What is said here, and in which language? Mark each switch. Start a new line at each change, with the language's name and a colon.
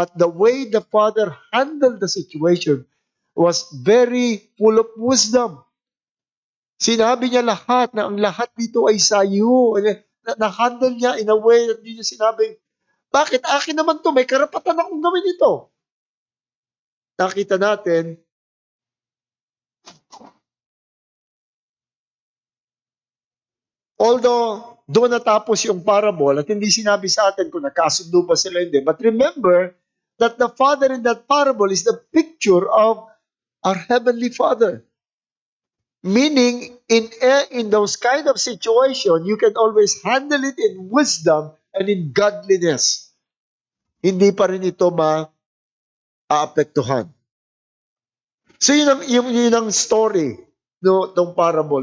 English: But the way the father handled the situation was very full of wisdom.
Filipino: Sinabi niya lahat na ang lahat dito ay sa iyo. Na-handle niya
English: in a way that
Filipino: hindi niya sinabing, bakit akin naman to? May karapatan akong gawin ito. Nakita natin, although doon natapos yung parable at hindi sinabi sa atin kung nakasundo ba sila hindi,
English: but remember that the father in that parable is the picture of our Heavenly Father. Meaning, in those kind of situation, you can always handle it in wisdom and in godliness.
Filipino: Hindi pa rin ito maapektuhan. So yun ang story no, ng parable.